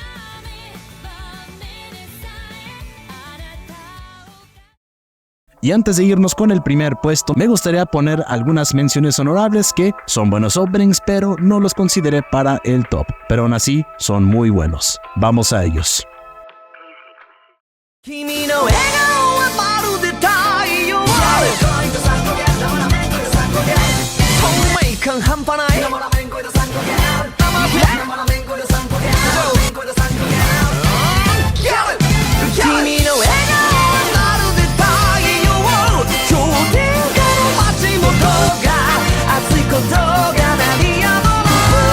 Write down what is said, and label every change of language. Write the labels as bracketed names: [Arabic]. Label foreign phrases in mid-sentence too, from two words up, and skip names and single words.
[Spanish] Y antes de irnos con el primer puesto, me gustaría poner algunas menciones honorables que son buenos openings, pero no los consideré para el top. Pero aún así, son muy buenos. Vamos a ellos. [Japanese] 君の笑顔はまるで太陽透明感半端ない君の笑顔はまるで太陽氷点下の街元が熱いことが鳴りやまない